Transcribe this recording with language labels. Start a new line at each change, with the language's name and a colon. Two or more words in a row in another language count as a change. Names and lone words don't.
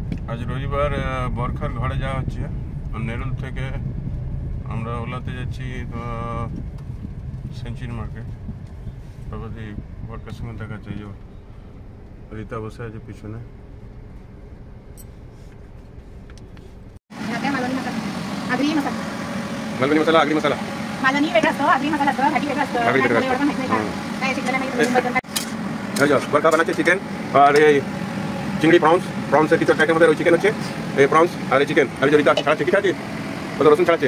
Bangla: আজ রবিবার বরখার ঘরে যাওয়া হচ্ছে। নেরুল থেকে আমরা ওলাতে যাচ্ছি সেঞ্চুরি মার্কেট। তারপর বরখার সঙ্গে দেখা যাচ্ছে যে রীতা বসে আছে পিছনে।
Marathi: मालवणी मसाला आगरी मसाला मालवणी वेगळा असतो, आगरी मसाला असतो, घाटी वेगळा असतो.
Bangla: बरखा बनाচ্ছে চিকেন আর এই চিংড়ি প্রনসের কিছু প্যাকের মধ্যে চিকেন হচ্ছে, এই প্রনস আর এই চিকেন আর রীতা ছাড়াচ্ছে, কি খাচ্ছি ওদের রসুন ছাড়াচ্ছে।